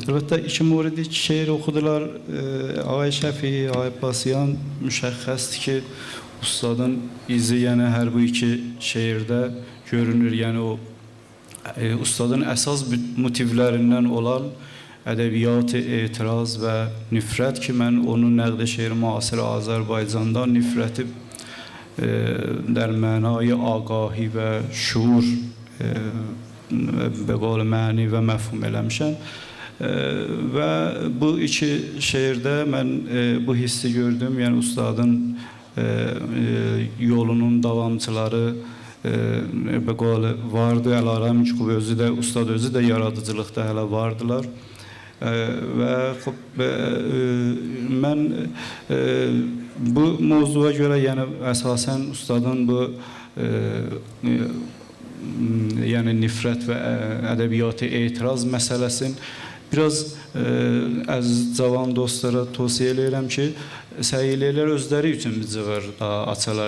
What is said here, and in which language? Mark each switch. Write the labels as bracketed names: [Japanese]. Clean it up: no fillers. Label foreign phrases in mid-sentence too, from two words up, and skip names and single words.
[Azerbaijani] Əlbəttə, iki muridik şeir oxudular. Ağay Şəfi, Ağay Abbasyan müşəxxəsdir ki, ustadın izi yəni hər bu iki şeirdə görünür. Yəni o ustadın əsas motivlərindən olan ədəbiyyat-ı etiraz və nifrət ki, mən onun nəqd şeiri müasir Azərbaycanda nifrəti [Persian] در معنای آگاهی و شعور به قول معنی و مفهوم [Azerbaijani] eləmişəm. Və bu iki şeirdə mən bu hissi gördüm. Yəni ustadın yolunun davamçıları [Persian] به قول [Azerbaijani] vardı. Əlarəm ki, özü də ustad özü də yaradıcılıqda hələ vardılar. Və mən bu mövzuya görə, yəni əsasən ustadın bu yəni nifrət və ədəbiyyatı etiraz məsələsin biraz əziz cavan dostlara tövsiyə edirəm ki, səy eləyirlər özləri üçün bir cığır açalar.